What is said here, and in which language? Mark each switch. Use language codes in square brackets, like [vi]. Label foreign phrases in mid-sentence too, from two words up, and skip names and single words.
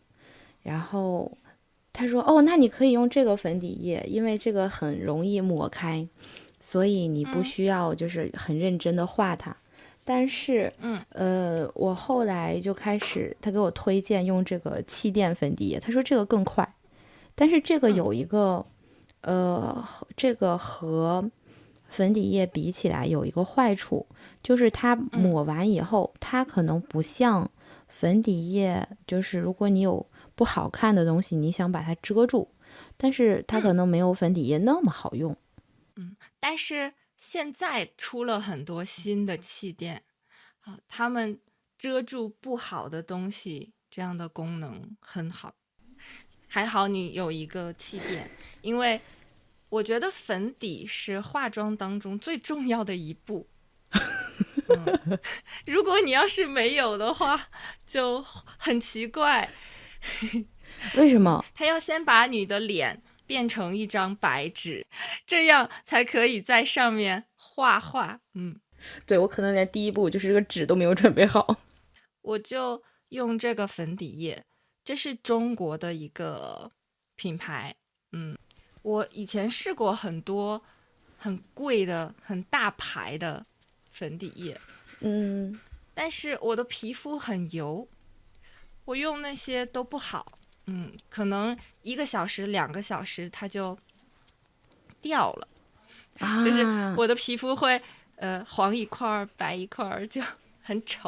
[zh] 然後他說：“哦，那你可以用這個粉底液，因為這個很容易抹開，所以你不需要就是很認真的畫它。” 但是，我後來就開始，他給我推薦用這個氣墊粉底液，他說這個更快，但是這個有一個，這個和粉底液比起來有一個壞處，就是它抹完以後，它可能不像粉底液，就是如果你有不好看的東西，你想把它遮住，但是它可能沒有粉底液那麼好用。但是現在出了很多新的氣墊，他們遮住不好的東西，這樣的功能很好。還好你有一個氣墊，因為我覺得粉底是化妝當中最重要的一步。如果你要是沒有的話，就很奇怪。為什麼？他要先把你的臉變成一張白紙，這樣才可以在上面畫畫。對，我可能連第一步就是這個紙都沒有準備好。我就用這個粉底液，這是中國的一個品牌。我以前試過很多很貴的很大牌的粉底液，但是我的皮膚很油，我用那些都不好。可能1個小時2個小時它就掉了，就是我的皮膚會黃一塊白一塊，就很醜。